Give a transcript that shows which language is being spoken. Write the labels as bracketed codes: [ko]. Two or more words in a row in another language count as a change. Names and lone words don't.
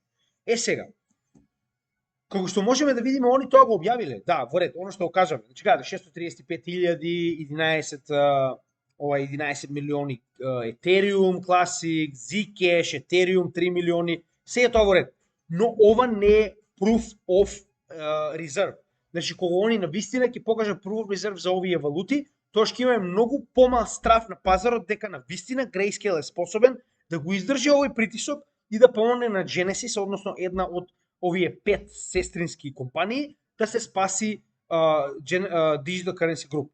[mk] Сега, како што можеме да видиме, они тоа го објавиле. Да, во ред, оно што го кажаме. Значи, гледа, 635.000, 11 милиони Ethereum Classic, Zcash, Ethereum 3 милиони, се е тоа во ред. Но ова не е [en] proof of reserve. [mk] Значи, кога они навистина ќе покажат [en] proof of reserve [mk] за овие валути, тоа ќе имаме многу помал страф на пазарот дека навистина Grayscale е способен да го издржи овој притисок и да помогне на Genesis, односно една од овие 5 сестрински компании, да се спаси Digital Currency Group.